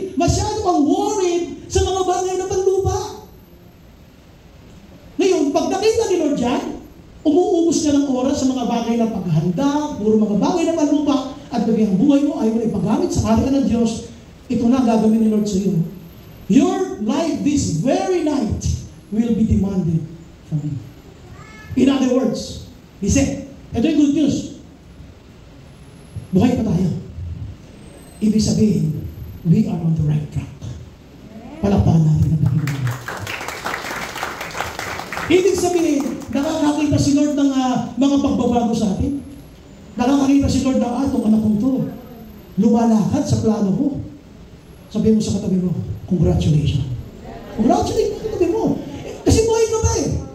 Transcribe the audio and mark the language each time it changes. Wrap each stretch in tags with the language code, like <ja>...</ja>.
<tl>Masyado kang worried sa mga bagay ng panlupa. Ngayon, pag nakita ni Lord dyan, umuubos ka ng oras sa mga bagay ng paghahanda, puro mga bagay ng panlupa, at bigyan ang buhay mo ay mo ipagamit sa kaharian ng Diyos. Ito na gagawin ni Lord sa iyo.</tl> <en>Your life this very night will be demanded from you. In other words, he said,</en> <tl>ito yung</tl> <en>good news.</en> <tl>Buhay pa tayo. Ibig sabihin,</tl> <en>we are on the right track.</en> <tl>Palakpakan natin ang Panginoon. Ibig sabihin, nakakakita si Lord ng mga pagbabago sa atin. Nakakakita si Lord ng atong anak kong to. Lumalakad sa plano ko. Sabihin mo sa katabi mo, congratulations. Congratulations sa katabi mo. Kasi buhay ka ba eh.</tl>